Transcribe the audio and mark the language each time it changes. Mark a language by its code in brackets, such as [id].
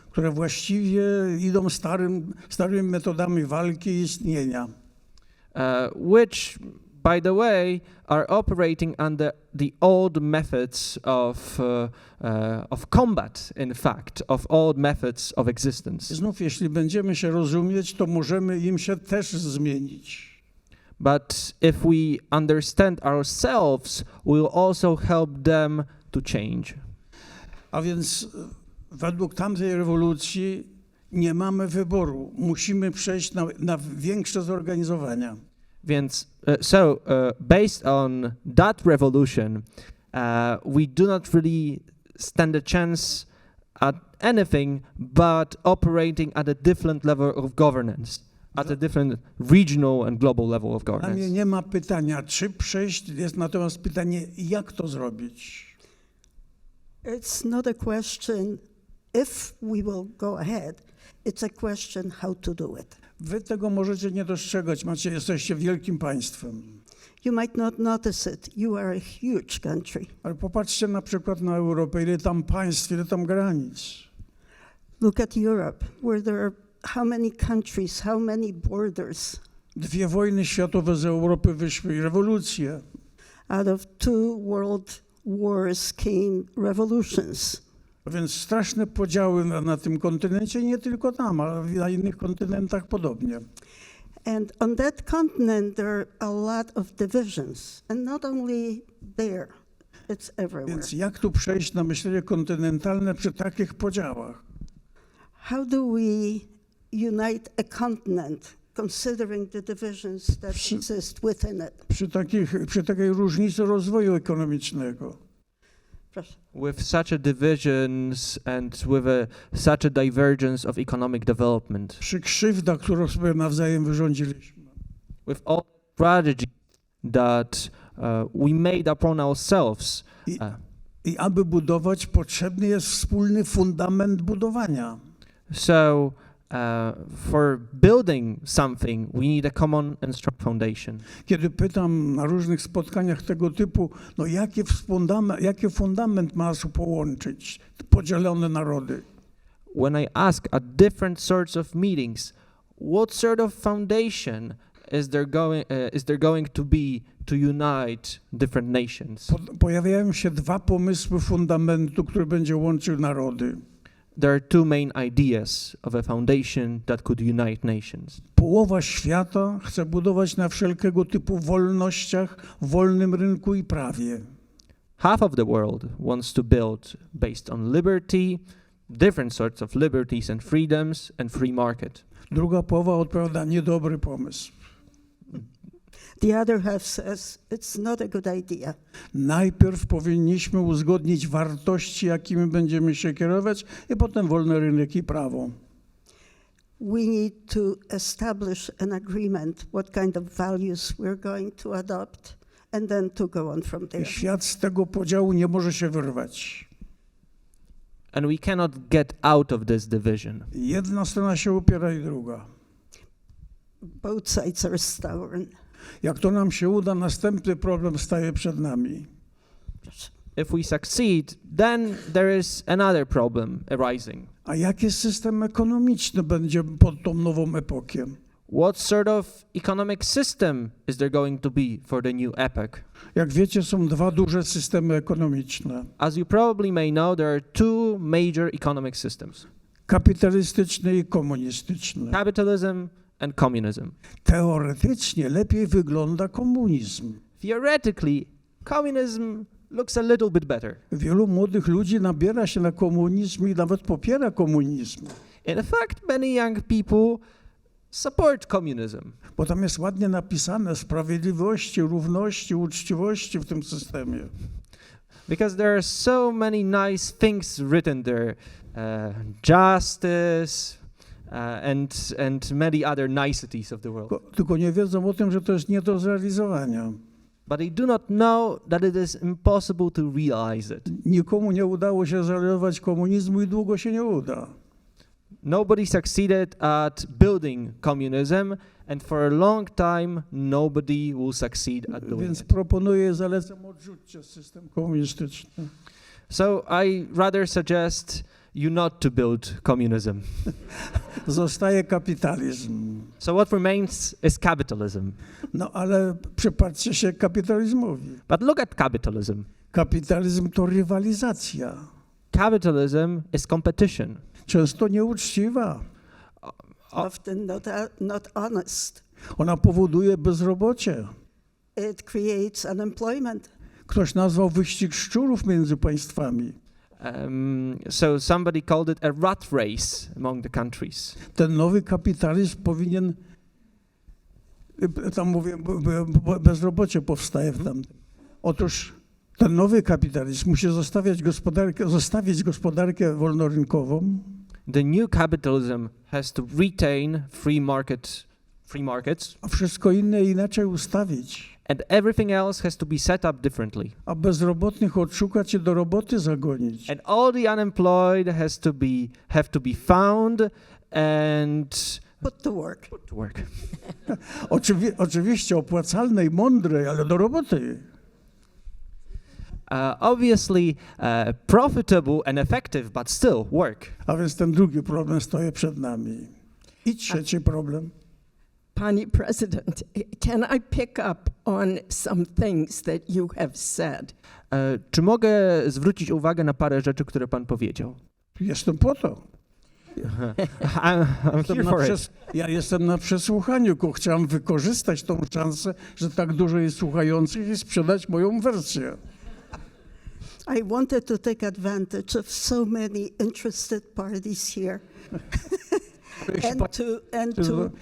[pl] Które właściwie idą starymi metodami walki i istnienia. [en] Which, by the way, are operating under the old methods of combat, in fact, of old methods of existence. [pl] Znów, jeśli będziemy się rozumieć, to możemy im się też zmienić. [en] But if we understand ourselves, we will also help them to change. [pl] A więc według tamtej rewolucji nie mamy wyboru. Musimy przejść na większe zorganizowania. Więc, [en] based on that revolution, we do not really stand a chance at anything but operating at a different level of governance, at a different regional and global level of [pl] Dla mnie [en] governance. [pl] nie ma pytania, czy przejść, jest natomiast pytanie, jak to zrobić. [en] It's not a question if we will go ahead, it's a question how to do it. [pl] Wy tego możecie nie dostrzegać, jesteście wielkim państwem. [en] You might not notice it. You are a huge country. [pl] Ale popatrzcie na przykład na Europę, ile tam państw, ile tam granic. [en] Look at Europe, where there are how many countries, how many borders. [pl] 2 wojny światowe z Europy wyszły i rewolucje. [en] Out of 2 world wars came revolutions. [pl] A więc straszne podziały na tym kontynencie, nie tylko tam, ale na innych kontynentach podobnie. [en] And on that continent there are a lot of divisions, and not only there, it's everywhere. [pl] Więc jak tu przejść na myślenie kontynentalne przy takich podziałach? [en] How do we unite a continent, considering the divisions that exist within it? [pl] Przy takiej różnicy rozwoju ekonomicznego. Proszę. [en] With such a divisions and with such a divergence of economic development, [pl] Przy krzywdach, którą sobie nawzajem wyrządziliśmy. [en] with all strategy that we made upon ourselves, [pl] I aby budować, potrzebny jest wspólny fundament budowania. [en] so for building something, we need a common and strong foundation. [pl] Kiedy pytam na różnych spotkaniach tego typu, no jaki fundament ma nas połączyć podzielone narody? [en] When I ask at different sorts of meetings, what sort of foundation is there going to be to unite different nations? [pl] Pojawiają się 2 pomysły fundamentu, który będzie łączył narody. [en] There are 2 main ideas of a foundation that could unite nations. [pl] Połowa świata chce budować na wszelkiego typu wolnościach, wolnym rynku i prawie. [en] Half of the world wants to build based on liberty, different sorts of liberties and freedoms, and free market. [pl] Druga połowa odpowiada, niedobry pomysł. [en] The other half says it's not a good idea. [pl] Najpierw powinniśmy uzgodnić wartości, jakimi będziemy się kierować, i potem wolny rynek i prawo. [en] We need to establish an agreement, what kind of values we're going to adopt, and then to go on from there. [pl] I świat z tego podziału nie może się wyrwać. [en] And we cannot get out of this division. [pl] Jedna strona się upiera i druga. [en] Both sides are stubborn. [pl] Jak to nam się uda, następny problem staje przed nami. [en] If we succeed, then there is another problem arising. [pl] A jaki system ekonomiczny będzie pod tą nową epokę? [en] What sort of economic system is there going to be for the new epoch? [pl] Jak wiecie, są 2 duże systemy ekonomiczne. [en] As you probably may know, there are 2 major economic systems: [pl] Kapitalistyczny i komunistyczny. [en] capitalism and communism. [pl] Teoretycznie lepiej wygląda komunizm. [en] Theoretically, communism looks a little bit better. [pl] Wielu młodych ludzi nabiera się na komunizm i nawet popiera komunizm. [en] In fact, many young people support communism. [pl] Bo tam jest ładnie napisane sprawiedliwości, równości, uczciwości w tym systemie. [en] Because there are so many nice things written there, justice and many other niceties of the world. [pl] Tylko nie wiedzą o tym, że to jest nie do zrealizowania. [en] But they do not know that it is impossible to realize it. [pl] Nikomu nie udało się zrealizować komunizmu i długo się nie uda. [en] Nobody succeeded at building communism, and for a long time, nobody will succeed at doing [pl] Więc [en] it. [pl] proponuję, zalecam, odrzućcie system komunistyczny. [en] So I rather suggest you not to build communism. [pl] Zostaje kapitalizm. [en] So what remains is capitalism. [pl] No ale przypatrzcie się kapitalizmowi. [en] But look at capitalism. [pl] Kapitalizm to rywalizacja. [en] Capitalism is competition. [pl] Często nieuczciwa. [en] Often not honest. [pl] Ona powoduje bezrobocie. [en] It creates unemployment. [pl] Ktoś nazwał wyścig szczurów między państwami. [en] So somebody called it a rat race among the countries. [pl] Ten nowy kapitalizm powinien, tam mówię, bezrobocie powstaje w tamtym. Otóż ten nowy kapitalizm musi zostawić gospodarkę wolnorynkową. [en] The new capitalism has to retain free markets, [pl] A wszystko inne inaczej ustawić. [en] and everything else has to be set up differently. [pl] A bezrobotnych odszukać i do roboty zagonić. [en] And all the unemployed have to be found and Put to work. put to work. [pl] Oczywiście opłacalnej, mądrej, ale do roboty. [en] Obviously profitable and effective, but still work. [pl] A więc ten drugi problem stoi przed nami. I trzeci problem. Pani [en] President, can I pick up on some things that you have said? [pl] Czy mogę zwrócić uwagę na parę rzeczy, które pan powiedział? Jestem po to. [en] I'm here for it. [pl] Ja jestem na przesłuchaniu, tylko chciałem wykorzystać tą szansę, że tak dużo jest słuchających i sprzedać moją wersję. [en] I wanted to take advantage of so many interested parties here and to